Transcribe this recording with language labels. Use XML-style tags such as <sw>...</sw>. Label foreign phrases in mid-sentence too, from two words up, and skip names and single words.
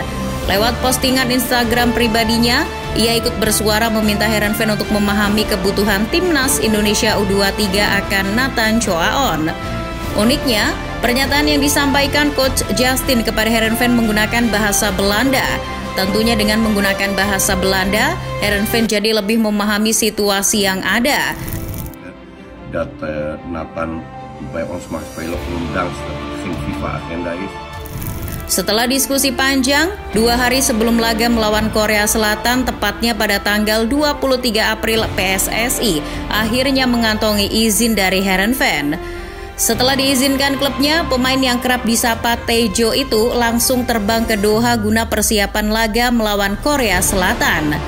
<id>Lewat postingan Instagram pribadinya, ia ikut bersuara meminta Heerenveen untuk memahami kebutuhan timnas Indonesia U23 akan Nathan Choaon. Uniknya, pernyataan yang disampaikan Coach Justin kepada Heerenveen menggunakan bahasa Belanda. Tentunya dengan menggunakan bahasa Belanda, Heerenveen jadi lebih memahami situasi yang ada.</id> <nl>Dat Nathan bij ons mag spelen ondanks geen FIFA-agenda is.</nl> <id>Setelah diskusi panjang, 2 hari sebelum laga melawan Korea Selatan, tepatnya pada tanggal 23 April, PSSI akhirnya mengantongi izin dari Heerenveen. Setelah diizinkan klubnya, pemain yang kerap disapa Tejo itu langsung terbang ke Doha guna persiapan laga melawan Korea Selatan.</id>